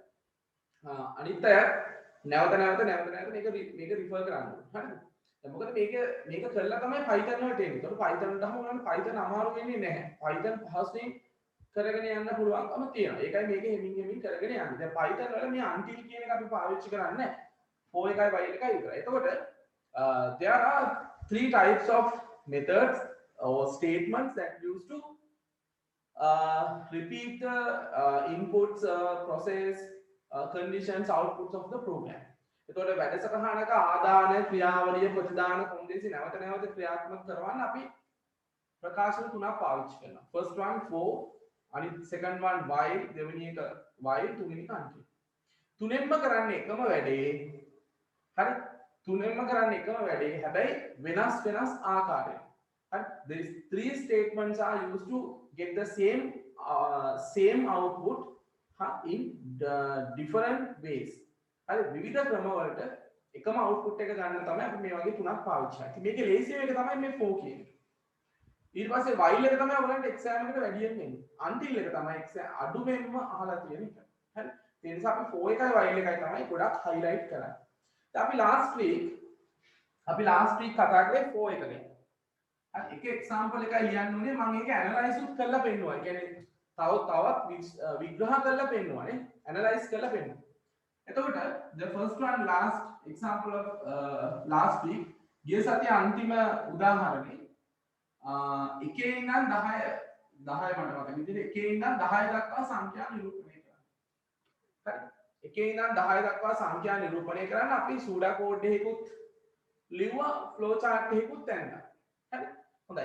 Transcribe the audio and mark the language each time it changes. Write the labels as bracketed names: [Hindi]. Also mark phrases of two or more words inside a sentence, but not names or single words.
[Sinhala] අනිත් අය නැවත මේක රිෆර් කරන්න. හරිද? මොකද මේක කරලා තමයි Python වලට එන්නේ. ඒකට Python වලටම උනන්නේ Python අමාරු වෙන්නේ නැහැ. Python පහසුවෙන් කරගෙන යන්න පුළුවන්කම තියෙනවා. ඒකයි මේක හිමින් කරගෙන යන්නේ. දැන් Python වල මේ until කියන එක අපි පාවිච්චි කරන්නේ නැහැ. for එකයි while එකයි විතරයි. [English] එතකොට there are three types of methods or statements that used to repeat the inputs, process, conditions, outputs of the program. [Sinhala] එතකොට වැඩසටහනක ආදාන ක්‍රියාවලිය ප්‍රතිදාන කොන්දේසි නැවත ක්‍රියාත්මක කරවන්න අපි ප්‍රකාශන තුනක් පාවිච්චි කරනවා. [English] first one for, අනිත් second one while, [Sinhala] දෙවෙනි එක while, තුන්වෙනි එක until. තුනෙන්ම කරන්නේ එකම වැඩේ. හරි? තුනෙන්ම කරන්නේ එකම වැඩේ. හැබැයි වෙනස් ආකාරයෙන්. හරි? [English] These three statements are used to get the same output in different ways. [Sinhala] හරි? විවිධ ක්‍රම වලට එකම output එක ගන්න තමයි අපි මේ වගේ තුනක් පාවිච්චි කරන්නේ. මේකේ ලේසිම එක තමයි මේ for කියන එක. ඊට පස්සේ while එක තමයි ඔයගලන්ට exam එකට වැඩියෙන් එන්නේ. until එක තමයි exam අඩුවෙන්ම අහලා තියෙන එක. හරි? ඒ නිසා අපි for එකයි while එකයි තමයි ගොඩක් highlight කරන්නේ. දැන් අපි [English] last week [Sinhala] කතා කරේ for එක ගැන. හරි? එක example එකයි ලියන්න උනේ මම ඒක analyze උත් කරලා පෙන්නනවා. ඒ කියන්නේ තවත් විග්‍රහ කරලා පෙන්නනවා නේ. analyze කරලා පෙන්නනවා. එතකොට [English] the first one last example of last week [Sinhala] ගිය සතිය අන්තිම උදාහරණේ එකේ ඉඳන් 10 මට මතක විදිහට එකේ ඉඳන් 10 දක්වා සංඛ්‍යා නිරූපණය කරන්න. හරි. එකේ ඉඳන් 10 දක්වා සංඛ්‍යා නිරූපණය කරන්න අපි [English] pseudo code [Sinhala] එකකුත් ලිව්වා [English] flow chart [Sinhala] එකකුත් ඇන්දා. හරි. හොඳයි.